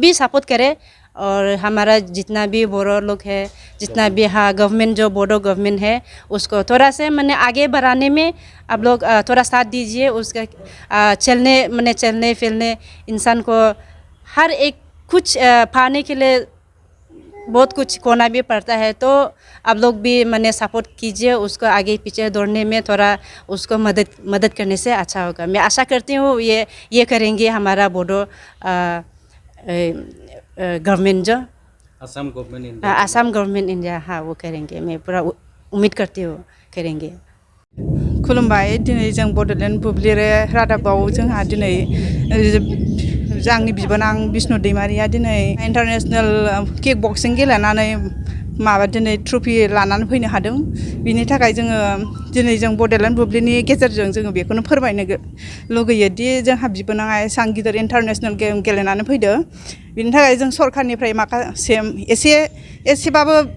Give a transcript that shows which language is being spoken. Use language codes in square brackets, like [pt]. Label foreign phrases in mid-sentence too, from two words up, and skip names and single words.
[hi] भी सपोर्ट करे और हमारा जितना भी बोरो लोग है जितना भी गवर्नमेंट जो बोडो गवर्नमेंट है उसको थोड़ा से मैंने आगे बढ़ाने में आप लोग थोड़ा साथ दीजिए उसका चलने फिरने इंसान को हर एक कुछ पाने के लिए बहुत कुछ खोना भी पड़ता है तो आप लोग भी मैंने सपोर्ट कीजिए उसको आगे पीछे दौड़ने में थोड़ा उसको मदद करने से अच्छा होगा। मैं आशा करती हूँ ये करेंगे हमारा बोडो गवर्नमेंट जो असम गवर्नमेंट इंडिया हाँ वो करेंगे मैं पूरा उम्मीद करती हूँ करेंगे। [brx] खुलुमबाय दिनै जों बड'लेण्ड बुब्लिरे रादाबाव जोंहा दिनै आंनि बिबोनां बिष्णु दैमारिया दिनै [en] international kick boxing [brx] गेलेनानै दिनै ट्रफि लानानै फैनो हादों बिनि थाखाय जोङो दिनै जों बड'लेण्ड बुब्लिनि गेजेरजों जोङो बेखौनो फोरमायनो लुगैयो दि जोंहा बिबोनाङा एसां गिदिर [en] international game [brx] गेलेनानै फैदो बिनि थाखाय जों सरकारनिफ्राय माखासे एसेबाबो